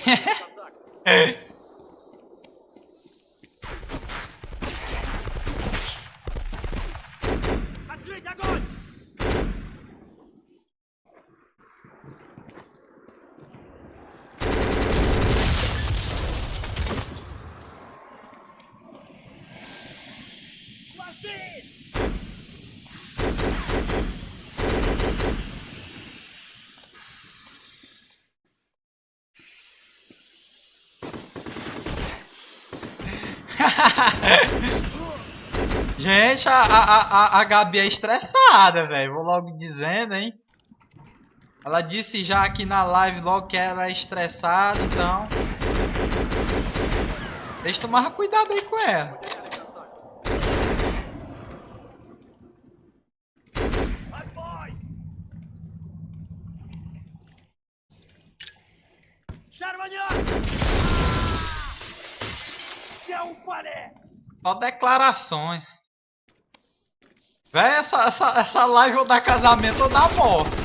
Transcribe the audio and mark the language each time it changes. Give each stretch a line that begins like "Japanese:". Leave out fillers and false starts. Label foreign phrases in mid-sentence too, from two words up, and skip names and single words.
Russian: Открыть огонь! Хвосты!
Portuguese: Gente, a Gabi é estressada, velho. Vou logo dizendo, hein. Ela disse já aqui na live logo que ela é estressada, então... Deixa eu tomar cuidado aí com ela.
Russian: Отбой! Шарванет! Где упали?
Portuguese: Só declarações. Véi, essa live ou dá casamento ou dá morte.